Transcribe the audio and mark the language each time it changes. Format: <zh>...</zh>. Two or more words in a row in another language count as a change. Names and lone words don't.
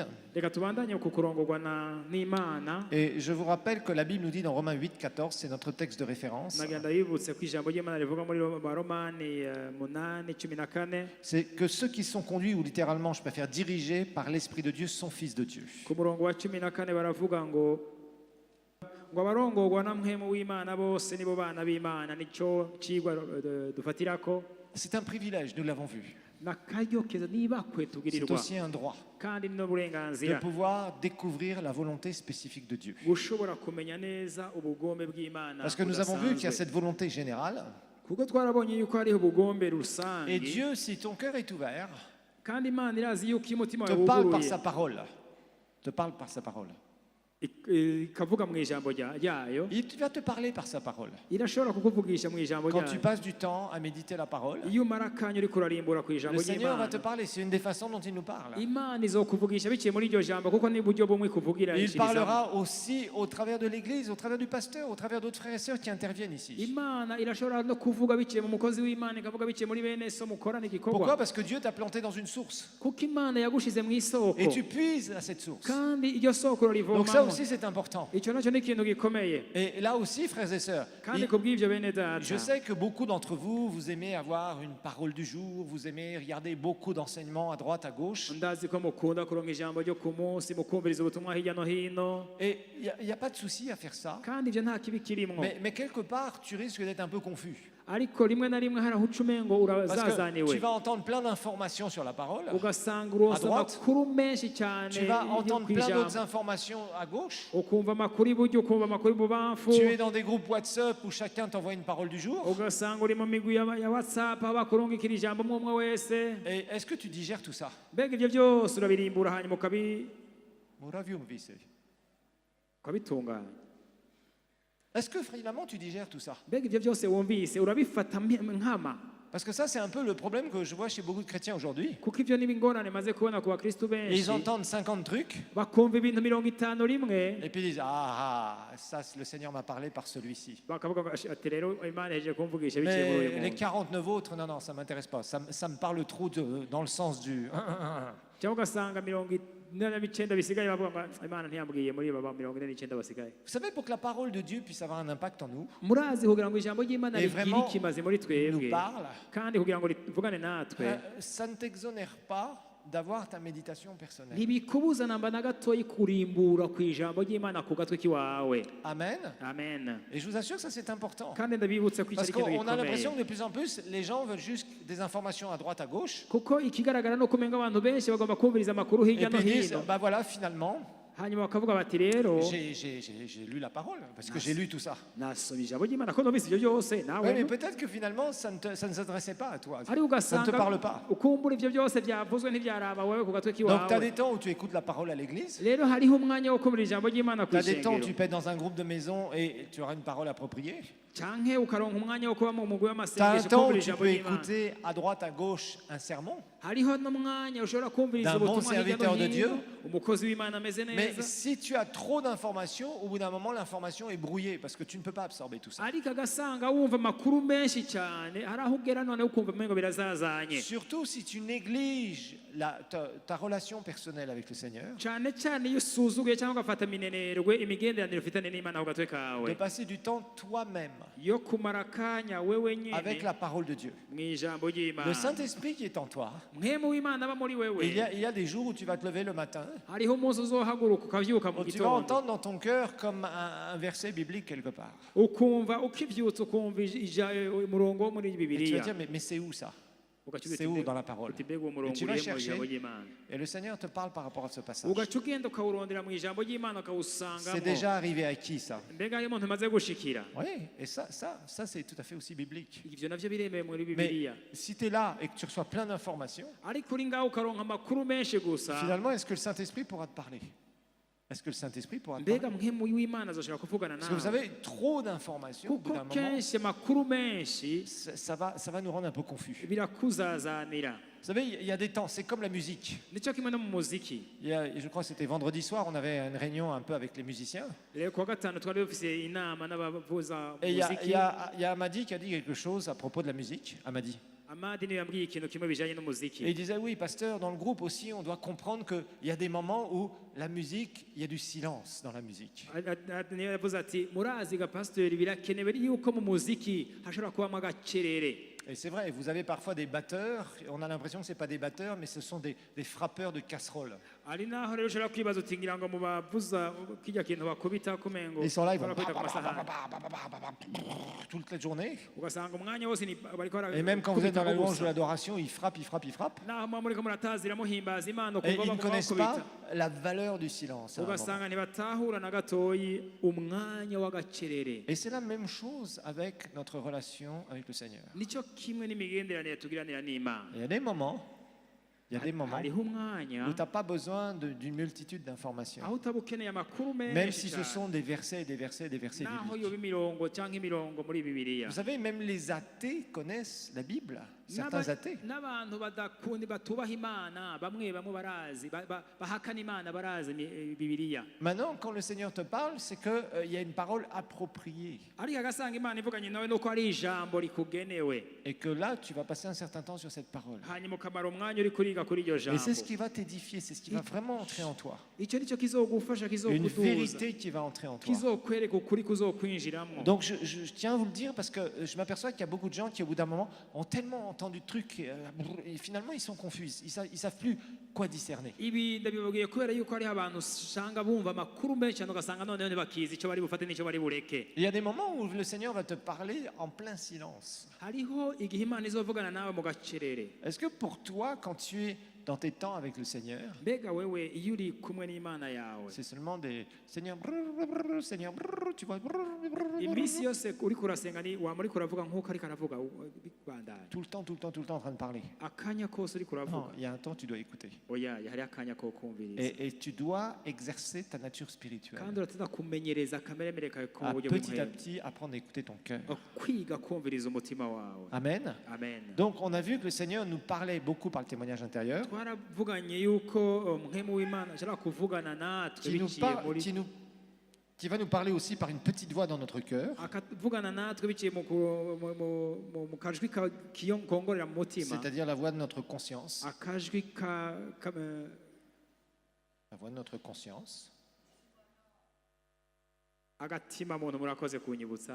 <rn>reka tubandanye ku kurongorwa n'imana</rn> <fr>Et je vous rappelle que la Bible nous dit dans Romains 8, 14, c'est notre texte de référence,</fr> <rn>nagenda yibutse ko ijambo ry'imana rivuga muri baromani 8:14</rn> <fr>c'est que ceux qui sont conduits, ou littéralement je préfère dirigés par l'Esprit de Dieu, sont fils de Dieu.</fr> <rn>ku murongo wa 14 baravuga ngo abarongorwa na mpwemu w'imana bose nibo bana b'imana nicyo cigwa dufatirako</rn> <fr>C'est un privilège, nous l'avons vu.</fr> <rn>n'akaryo keza nibakwe</rn> <fr>C'est</fr> <rn>tugirirwa</rn> <fr>aussi un droit</fr> <rn>kandi</rn> <fr>de</fr> <rn>n'uburenganzira</rn> <fr>pouvoir découvrir la volonté spécifique de Dieu.</fr> <rn>gushobora kumenya neza ubugombe bw'imana</rn> <fr>Parce que nous avons vu qu'il y a</fr> <rn>budasanzwe.</rn> <fr>cette volonté générale.</fr> <rn>kuko twarabonye yuko hariho ubugombe</rn> <fr>Et</fr> <rn>rusange</rn> <fr>Dieu, si ton cœur est ouvert,</fr> <rn>kandi imana irazi yuko iyo umutima</rn> <fr>te</fr> <rn>wawe</rn> <fr>parle par</fr> <rn>wuguruye</rn> <fr>sa parole. Te parle par sa parole.</fr> <rn>ikavuga mu ijambo ryayo</rn> <fr>Il va te parler par sa parole.</fr> <rn>irashobora kukuvugisha mu ijambo</rn> <fr>Quand tu</fr> <rn>ryayo</rn> <fr>passes du temps à méditer la parole,</fr> <rn>iyo umara akanya uriko urarimbura ku ijambo</rn> <fr>le Seigneur va</fr> <rn>ry'imana</rn> <fr>te parler. C'est une des façons dont il nous parle.</fr> <rn>imana izokuvugisha biciye muri iryo jambo kuko ni uburyo bumwe ikuvugira</rn> <fr>Il parlera aussi au travers de l'Église, au travers du pasteur, au travers d'autres frères et sœurs qui interviennent ici.</fr> <rn>imana irashobora no kuvuga biciye mu mukozi w'imana ikavuga biciye muri bene so mukorana</rn> <fr>Pourquoi?</fr> <rn>igikorwa</rn> <fr>Parce que Dieu t'a planté dans une source.</fr> <rn>kuko imana yagushize mu isoko</rn> <fr>Et tu puises à cette source.</fr> <rn>kandi iryo soko</rn> <fr>Donc ça</fr> <rn>urarivomamo</rn> <fr>aussi, c'est important.</fr> <rn>icyo nacyo ni ikintu gikomeye</rn> <fr>Et là aussi, frères et sœurs,</fr> <rn>kandi kubw'ibyo bene data</rn> <fr>je sais que beaucoup d'entre vous, vous aimez avoir une parole du jour, vous aimez regarder beaucoup d'enseignements à droite, à gauche.</fr> <rn>ndazi ko mukunda kuronka ijambo ryo ku munsi mukumviriza ubutumwa hirya no hino</rn> <fr>Et il n'y a pas de souci à faire ça.</fr> <rn>kandi ibyo nta kibi kirimwo</rn> <fr>Mais quelque part, tu risques d'être un peu confus.</fr> <rn>ariko rimwe na rimwe hari aho uca umengo</rn> <fr>Parce que tu</fr> <rn>urazazaniwe</rn> <fr>vas entendre plein d'informations sur la parole.</fr> <rn>ugasanga uronse</rn> <fr>À droite.</fr> <rn>amakuru menshi cyane</rn> <fr>Tu vas</fr> <rn>yo</rn> <fr>entendre</fr> <rn>ku</rn> <fr>plein d'autres</fr> <rn>ijambo</rn> <fr>informations à gauche.</fr> <rn>ukumva amakuru iburyo ukumva amakuru ibubamfu</rn> <fr>Tu es dans des groupes WhatsApp où chacun t'envoie une parole du jour.</fr> <rn>ugasanga uri mu migwi ya whatsapp aho bakurungikira ijambo umwe umwe wese</rn> <fr>Et est-ce que tu digères tout ça?</fr> <rn>mbega ibyo byose urabirimbura hanyuma ukabitunganya</rn> <fr>Est-ce que finalement tu digères tout ça?</fr> <rn>mbega ibyo byose wumvise urabifata nkama</rn> <fr>Parce que ça, c'est un peu le problème que je vois chez beaucoup de chrétiens aujourd'hui.</fr> <rn>kuko ibyo niba ingorane maze kubona ku bakristu</rn> <fr>Et</fr> <rn>benshi</rn> <fr>ils entendent 50 trucs</fr> <rn>bakumva ibintu 50 rimwe</rn> <fr>et puis ils disent ah, ça, le Seigneur m'a parlé par celui-ci.</fr> <rn>bakavuga ngo ati rero imana yaje kumvugisha biciye muri uyu</rn> <fr>Mais les</fr> <rn>muntu</rn> <fr>49 autres, non, non, ça m'intéresse pas. Ça me parle trop dans le sens du.</fr> <rn>cyangwa ugasanga 49 bisigaye bavuga ngo imana ntiyambwiye muri aba 49 basigaye</rn> <fr>Vous savez, pour que la parole de Dieu puisse avoir un impact en nous,</fr> <rn>murazi kugira ngo ijambo ry'imana</rn> <fr>Et</fr> <rn>rigire</rn> <fr>vraiment</fr> <rn>ikimaze muri</rn> <fr>nous</fr> <rn>twebwe</rn> <fr>parle,</fr> <rn>kandi kugira ngo rivugane natwe</rn> <fr>ça ne t'exonère pas d'avoir ta méditation personnelle.</fr> <rn>ntibikubuza namba na gatoyi kurimbura ku ijambo ry'imana ku gatwe k'iwawe</rn> <fr>Amen.</fr> <rn>amen</rn> <fr>Et je vous assure que ça c'est important.</fr> <rn>kandi ndabibutsa ko icyo</rn> <fr>Parce</fr> <rn>ari ikintu</rn> <fr>qu'on a l'impression</fr> <rn>gikomeye</rn> <fr>que de plus en plus, les gens veulent juste des informations à droite, à gauche.</fr> <rn>kuko ikigaragara ni uko umenga abantu benshi bagomba kumviriza amakuru</rn> <fr>Et</fr> <rn>hirya no</rn> <fr>puis ils disent,</fr> <rn>hino</rn> <fr>bah voilà, finalement,</fr> <rn>hanyuma bakavuga bati rero</rn> <fr>j'ai lu la parole, parce que j'ai lu tout ça.</fr> <rn>nasomye ijambo ry'imana ko numvise ibyo byose</rn> <fr>Oui,</fr> <rn>nawe</rn> <fr>mais peut-être que finalement, ça ne s'adressait pas à toi.</fr> <rn>ariko</rn> <fr>Ça ne te</fr> <rn>ugasanga</rn> <fr>parle pas.</fr> <rn>ukumbura ibyo byose byavuzwe ntibyaraba wowe ku gatwe</rn> <fr>Donc, tu as</fr> <rn>k'iwawe</rn> <fr>des temps où tu écoutes la parole à l'église.</fr> <rn>rero hariho umwanya wo kumvira ijambo ry'imana ku</rn> <fr>Tu as des temps où</fr> <rn>ishengero</rn> <fr>tu peux être dans un groupe de maison et tu auras une parole appropriée.</fr> <rn>canke ukaronka umwanya wo kuba mu mugwi</rn> <fr>Tu as un</fr> <rn>w'amasengesho</rn> <fr>temps où</fr> <rn>kumvira</rn> <fr>tu</fr> <rn>ijambo</rn> <fr>peux</fr> <rn>ry'Imana.</rn> <fr>écouter à droite, à gauche un sermon.</fr> <rn>Hariho n'umwanya ushobora kumviriza</rn> <fr>D'un bon</fr> <rn>ubutumwa hirya no</rn> <fr>serviteur de</fr> <rn>hino,</rn> <fr>Dieu.</fr> <rn>umukozi w'Imana ameze</rn> <fr>Mais</fr> <rn>neza,</rn> <fr>si tu as trop d'informations, au bout d'un moment, l'information est brouillée parce que tu ne peux pas absorber tout ça.</fr> <rn>ariko agasanga wumva amakuru menshi cyane, hari aho ugera noneho ukumva umengo birazazanye.</rn> <fr>Surtout si tu négliges ta relation personnelle avec le Seigneur,</fr> <rn>cyane cyane iyo usuzuguye cyangwa ugafata minenerwe imigenderanire ufitanye n'Imana ku gatwe</rn> <fr>de</fr> <rn>kawe,</rn> <fr>passer du temps toi-même</fr> <rn>yo kumara akanya wewe</rn> <fr>avec</fr> <rn>nyene</rn> <fr>la parole de Dieu.</fr> <rn>mu ijambo</rn> <fr>Le</fr> <rn>ry'Imana.</rn> <fr>Saint-Esprit qui est en toi,</fr> <rn>Mwemu w'Imana aba muri wewe.</rn> <fr>il y a des jours où tu vas te lever le matin,</fr> <rn>Hariho umunsi uzohaguruka ukavyuka mu</rn> <fr>où tu vas</fr> <rn>gitondo,</rn> <fr>entendre dans ton cœur comme un verset biblique quelque part.</fr> <rn>ukumva ukivyutsa ukumva umurongo wo muri</rn> <fr>Et tu vas</fr> <rn>Bibiliya,</rn> <fr>dire, mais c'est où ça?</fr> <rn>ugaca</rn> <fr>C'est où dans la parole?</fr> <rn>uti mbega uwo murongo</rn> <fr>tu vas</fr> <rn>urihe mu</rn> <fr>chercher.</fr> <rn>ijambo ry'Imana.</rn> <fr>Et le Seigneur te parle par rapport à ce passage.</fr> <rn>Ugaca ugenda ukawurondera mu ijambo ry'Imana</rn> <fr>C'est</fr> <rn>ukawusangamo.</rn> <fr>déjà arrivé à qui ça?</fr> <rn>Mbega hariho umuntu umaze gushikira.</rn> <fr>Oui, et ça c'est tout à fait aussi biblique.</fr> <rn>Ivyo navyo biremewe muri</rn> <fr>Mais</fr> <rn>Bibiliya.</rn> <fr>si tu es là et que tu reçois plein d'informations,</fr> <rn>Ariko uri ngaho ukaronka amakuru menshi gusa,</rn> <fr>finalement, est-ce que le Saint-Esprit pourra te parler? Est-ce que le Saint-Esprit pourra te parler?</fr> <rn>mbega mwemu w'Imana azoshobora kuvugana</rn> <fr>Parce que vous</fr> <rn>nawe.</rn> <fr>savez, trop d'informations, au bout</fr> <rn>Kuko</rn> <fr>d'un moment,</fr> <rn>kenshi amakuru menshi</rn> <fr>ça va nous rendre un peu confus.</fr> <rn>birakuzazanira.</rn> <fr>Vous savez, il y a des temps, c'est comme la musique.</fr> <rn>Nico kimwe no mu muziki.</rn> <fr>Je crois que c'était vendredi soir, on avait une réunion un peu avec les musiciens.</fr> <rn>Rero kuwa gatanu twari dufise inama n'abavuza</rn> <fr>Et il y</fr> <rn>muziki.</rn> <fr>a Amadi qui a dit quelque chose à propos de la musique.</fr> <rn>Amadi. Amadi niwe yambwiye ikintu kimwe bijanye</rn> <fr>Et il</fr> <rn>n'umuziki.</rn> <fr>disait, oui, pasteur, dans le groupe aussi, on doit comprendre qu'il y a des moments où la musique, il y a du silence dans la musique.</fr> <rn>Niyo yavuze ati murazi ga pasteur birakenewe yuko mu muziki hashobora kubamo agacerere.</rn> <fr>Et c'est vrai, vous avez parfois des batteurs, on a l'impression que ce n'est pas des batteurs, mais ce sont des frappeurs de casseroles.</fr> <rn>Ari naho rero ushobora kwibaza uti ngira ngo mu bavuza kirya kintu bakubita kumengo</rn> <fr>Ils sont là, ils vont</fr> <rn>barakubita ku masahani.</rn> <fr>toute la journée.</fr> <rn>Ugasanga umwanya wose bariko</rn> <fr>Et même quand vous êtes dans la louange de</fr> <rn>gusa.</rn> <fr>l'adoration, ils frappent, ils frappent, ils frappent.</fr> <rn>Naho muba muriko muratazira muhimbaza Imana</rn> <fr>Et</fr> <rn>ukumva</rn> <fr>ils ne</fr> <rn>baguma</rn> <fr>connaissent</fr> <rn>bakubita.</rn> <fr>pas la valeur du silence. à un moment.</fr> <rn>Ugasanga ntibatahura na gatoyi umwanya w'agacerere.</rn> <fr>Et c'est la même chose avec notre relation avec le Seigneur.</fr> <rn>Nico kimwe n'imigenderanire tugiranira n'Imana.</rn> <fr>Il y a des moments</fr> <rn>Hariho umwanya</rn> <fr>où tu n'as pas besoin d'une multitude d'informations.</fr> <rn>aho utaba ukeneye amakuru</rn> <fr>Même</fr> <rn>menshi</rn> <fr>si ce</fr> <rn>cyane.</rn> <fr>sont des versets et des versets et des versets</fr> <rn>naho</rn> <fr>bibliques.</fr> <rn>yoba imirongo cyangwa imirongo muri Bibiliya.</rn> <fr>Vous savez, même les athées connaissent la Bible. Certains athées.</fr> <rn>N'abantu badakundi batubaha Imana bamwe barazi bahakana Imana barazi Bibiliya.</rn> <fr>Maintenant, quand le Seigneur te parle, c'est qu'il y a une parole appropriée.</fr> <rn>Ariko agasanga Imana ivuganye nawe nuko ari ijambo rikugenewe.</rn> <fr>Et que là, tu vas passer un certain temps sur cette parole.</fr> <rn>Hanyuma ukamara umwanya uri kuriga kuri iryo</rn> <fr>Et</fr> <rn>jambo.</rn> <fr>c'est ce qui va t'édifier, c'est ce qui va vraiment entrer en toi.</fr> <rn>Icyo nicyo kizogufasha</rn> <fr>Une</fr> <rn>kizokuduza.</rn> <fr>vérité qui va entrer en toi.</fr> <rn>Kizokwereka ukuri kuzokwinjiramo.</rn> <fr>Donc je tiens à vous le dire parce que je m'aperçois qu'il y a beaucoup de gens qui au bout d'un moment ont tellement entendu de trucs et finalement ils sont confus, ils savent plus quoi discerner.</fr> <rn>Ibi ndabibabwiye kubera yuko hariho abantu usanga bumva amakuru menshi cyane ugasanga noneho ntibakizi icyo bari bufate n'icyo bari bureke.</rn> <fr>Il y a des moments où le Seigneur va te parler en plein silence.</fr> <rn>Hariho igihe Imana izovugana nawe mu gacerere.</rn> <fr>Est-ce que pour toi, quand tu es dans tes temps avec le Seigneur,</fr> <rn>Mbega wewe iyo uri kumwe n'Imana yawe</rn> <fr>c'est seulement des Seigneur, Seigneur, tu vois,</fr> <rn>iminsi yose uri kurasenga ni waba uri kuravuga nk'uko ariko aravuga bandanye</rn> <fr>tout le temps en train de parler.</fr> <rn>akanya kose uri</rn> <fr>Non,</fr> <rn>kuravuga</rn> <fr>il y a un temps tu dois écouter.</fr> <rn>oya hari akanya ko kumviriza</rn> <fr>Et tu dois exercer ta nature spirituelle.</fr> <rn>kandi urateza kumenyereza akameremere kawe ko mu</rn> <fr>À</fr> <rn>buryo</rn> <fr>petit à</fr> <rn>bumwe</rn> <fr>petit apprendre à écouter ton cœur.</fr> <rn>kwiga kumviriza umutima wawe.</rn> <fr>Amen.</fr> <rn>Amen.</rn> <fr>Donc on a vu que le Seigneur nous parlait beaucoup par le témoignage intérieur.</fr> <rn>Twaravuganye yuko mpemu w'Imana ashobora kuvugana natwe</rn> <fr>Qui, nous</fr> <rn>biciye</rn> <fr>par-</fr> <rn>muri</rn> <fr>qui va nous parler aussi par une petite voix dans notre cœur.</fr> <rn>akavugana natwe biciye mu kajwi kongorera mu mutima,</rn> <fr>C'est-à-dire la voix de notre conscience.</fr> <rn>akajwi</rn> <fr>La voix de notre conscience.</fr> <rn>agatima muntu murakoze kunyibutsa.</rn>